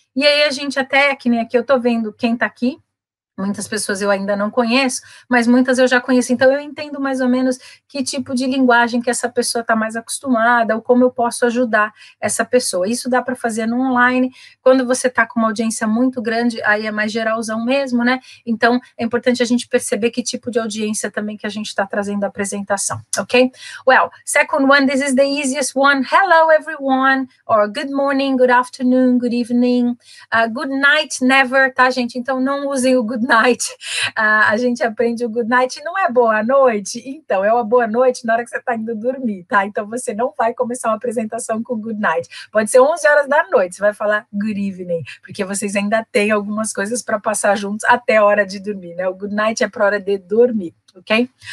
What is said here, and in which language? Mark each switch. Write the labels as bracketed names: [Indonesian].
[Portuguese] E aí a gente até, que nem aqui, eu tô vendo quem tá aqui, muitas pessoas eu ainda não conheço, mas muitas eu já conheço, então eu entendo mais ou menos que tipo de linguagem que essa pessoa está mais acostumada, ou como eu posso ajudar essa pessoa. Isso dá para fazer no online. Quando você está com uma audiência muito grande, aí é mais geralzão mesmo, né? Então, é importante a gente perceber que tipo de audiência também que a gente está trazendo a apresentação, ok? [English] Well, second one, this is the easiest one. Hello, everyone, or good morning, good afternoon, good evening, good night, never, [Portuguese] tá, gente? Então, não usem o good night. A gente aprende o good night, não é boa noite? Então, é uma boa noite na hora que você está indo dormir, tá? Então, você não vai começar uma apresentação com good night. Pode ser 11 horas da noite, você vai falar good evening, porque vocês ainda têm algumas coisas para passar juntos até a hora de dormir, né? O good night é para a hora de dormir, ok?